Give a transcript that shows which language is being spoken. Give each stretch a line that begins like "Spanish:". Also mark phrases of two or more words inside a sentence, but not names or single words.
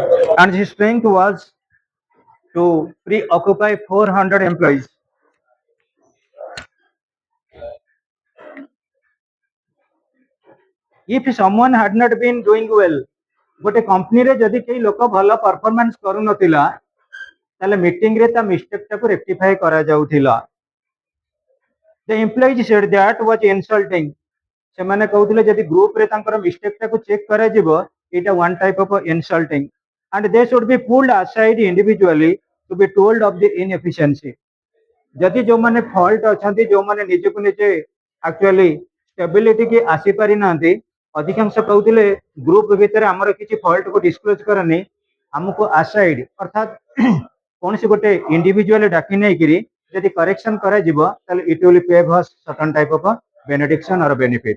English: and his strength was to preoccupy 400 employees. If someone had not been doing well,
Odia: ଗୋଟେ କମ୍ପାନୀ ରେ ଯଦି କେଇ ଲୋକ ଭଲ ପରଫରମାନ୍ସ କରୁ ନଥିଲା ତାଲେ ମିଟିଂ ରେ ତା ମିଷ୍ଟେକ୍ ଟାକୁ ରେକ୍ଟିଫାଇ କରା ଯାଉଥିଲା.
English: The employees said that was insulting.
Odia: ସେମାନେ କହୁଥିଲେ ଯଦି ଗ୍ରୁପ ରେ ତାଙ୍କର ମିଷ୍ଟେକ୍ ଟାକୁ ଚେକ୍ କରାଯିବ ଏଇଟା
English: one type of insulting and they should be pulled aside individually to be told of the inefficiency.
Odia: ଯଦି ଯୋଉମାନେ ଫଲ୍ଟ ଅଛନ୍ତି ଯୋଉମାନେ ନିଜକୁ ନିଜେ
English: actually stability
Odia: କି ଆସିପାରି ନାହାନ୍ତି ଅଧିକାଂଶ କହୁଥିଲେ ଗ୍ରୁପ ଭିତରେ ଆମର କିଛି ଫଲ୍ଟ କୁ ଡିସକ୍ଲୋଜ କରନି ଆମକୁ ଆସାଇଡ ଅର୍ଥାତ୍ କୌଣସି ଗୋଟେ ଇଣ୍ଡିଭିଜୁଆଲ ଡାକି ନେଇକିରି ଯଦି କରେକ୍ସନ କରାଯିବ ତାହେଲେ
English: it will pave us certain type of benediction or benefit.